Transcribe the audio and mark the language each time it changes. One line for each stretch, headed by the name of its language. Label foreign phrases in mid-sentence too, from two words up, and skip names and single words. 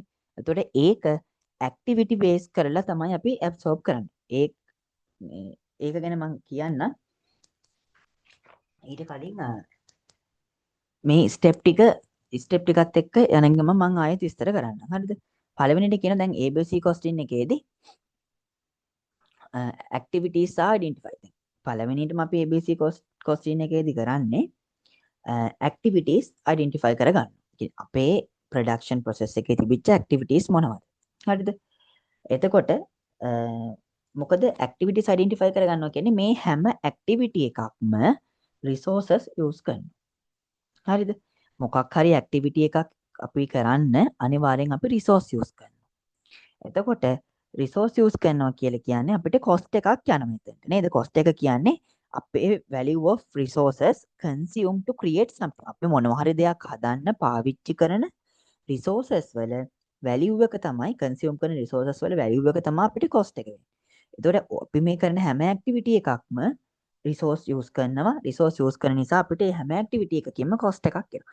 Sinhala: එතකොට ඒක
English: activity base
Sinhala: කරලා තමයි අපි absorb කරන්නේ. ඒක ගැන මම කියන්න ඊට කලින් මේ step ටිකත් එක්ක යන ගම මම ආයෙත් විස්තර කරන්න. හරිද? පළවෙනිට කියන දැන්
English: ABC costing
Sinhala: එකේදී
English: activities are identified.
Sinhala: පළවෙනිටම අපි
English: ABC costing
Sinhala: එකේදී කරන්නේ
English: activities identify
Sinhala: කරගන්න. අපේ
English: production process
Sinhala: එකේ තිබිච්ච activities මොනවද? හරිද? එතකොට මොකද
English: activities identify
Sinhala: කරගන්නවා කියන්නේ මේ හැම activity එකක්ම
English: resources use
Sinhala: කරනවා. හරිද? මොකක් හරි activity එකක් අපි කරන්න අනිවාර්යෙන් අපි
English: resource use
Sinhala: කරනවා. එතකොට
English: resource use
Sinhala: කරනවා කියලා කියන්නේ අපිට cost එකක් යනවා මෙතනට. නේද?
English: cost
Sinhala: එක කියන්නේ අපේ
English: value of resources consumed to create something.
Sinhala: අපි මොනවා හරි දෙයක් හදන්න පාවිච්චි කරන resources වල value එක තමයි consume කරන resources වල value එක තමයි අපිට cost එක වෙන්නේ. එතකොට අපි මේ කරන හැම activity එකක්ම
English: resource use
Sinhala: කරනවා.
English: resource use
Sinhala: කරන නිසා අපිට හැම activity එකකින්ම cost එකක් එනවා.